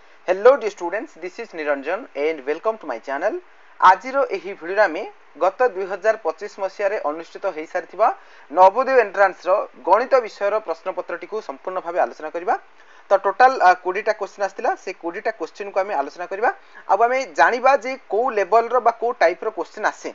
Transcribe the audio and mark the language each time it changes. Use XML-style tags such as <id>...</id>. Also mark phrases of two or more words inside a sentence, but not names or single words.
<en>Hello dear students, this is Niranjan and welcome to my channel.</en> <or>ଆଜିର ଏହି ଭିଡ଼ିଓ ଆମେ ଗତ 2025 ମସିହାରେ ଅନୁଷ୍ଠିତ ହୋଇ ସାରିଥିବା ନବୋଦୟ ଏଣ୍ଟ୍ରାନ୍ସ ର ଗଣିତ ବିଷୟର ପ୍ରଶ୍ନପତ୍ରଟି କୁ ସମ୍ପୂର୍ଣ୍ଣ ଭାବେ ଆଲୋଚନା କରିବା। ତ ଟୋଟାଲ 20 ଟା କ୍ୱେଶ୍ଚନ ଆସିଥିଲା ସେ 20 ଟା କ୍ୱେଶ୍ଚନ କୁ ଆମେ ଆଲୋଚନା କରିବା। ଅବ ଆମେ ଜାଣିବା ଯେ କେଉଁ ଲେଭେଲ ର ବା କେଉଁ ଟାଇପ ର କ୍ୱେଶ୍ଚନ ଆସେ।</or>